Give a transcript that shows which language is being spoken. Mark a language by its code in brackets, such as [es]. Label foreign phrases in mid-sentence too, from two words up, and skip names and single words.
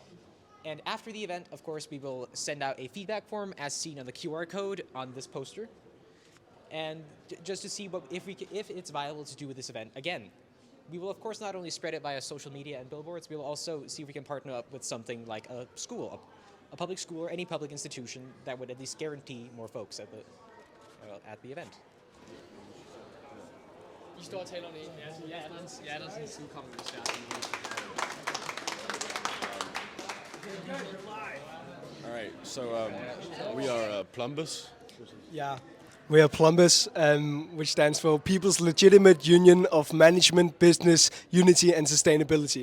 [en] And after the event, of course, we will send out a feedback form as seen on the QR code on this poster, and just to see if it's viable to do with this event again. We will, of course, not only spread it via social media and billboards, we will also see if we can partner up with something like a school, a public school or any public institution that would at least guarantee more folks at the event. [da] I står og taler om det. Ja, der er sådan en sidkommende stærk. [en] All right, so we are plumbers. Yeah. We are Plumbers, which stands for People's Legitimate Union of Management, Business, Unity and Sustainability.